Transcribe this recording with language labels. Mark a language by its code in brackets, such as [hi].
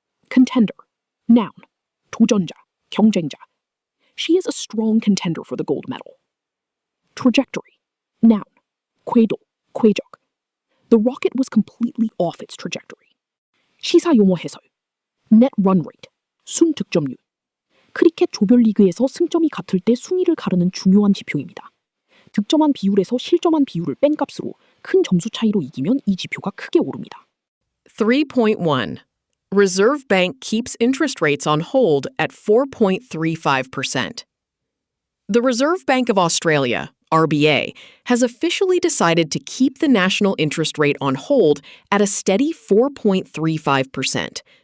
[en] Contender. Noun. [ko] 도전자. 경쟁자. [en] She is a strong contender for the gold medal. Trajectory. Noun. [ko] 궤도. 궤적. [en] The rocket was completely off its trajectory. [ko] 시사 용어 해설. Net run rate. 순 득점률. 크리켓 조별리그에서 승점이 같을 때 순위를 가르는 중요한 지표입니다. 득점한 비율에서 실점한 비율을 뺀 값으로 큰 점수 차이로 이기면 이 지표가 크게 오릅니다. 3.1. [en] Reserve Bank keeps interest rates on hold at 4.35%. The Reserve Bank of Australia, RBA, has officially decided to keep the national interest rate on hold at a steady 4.35%.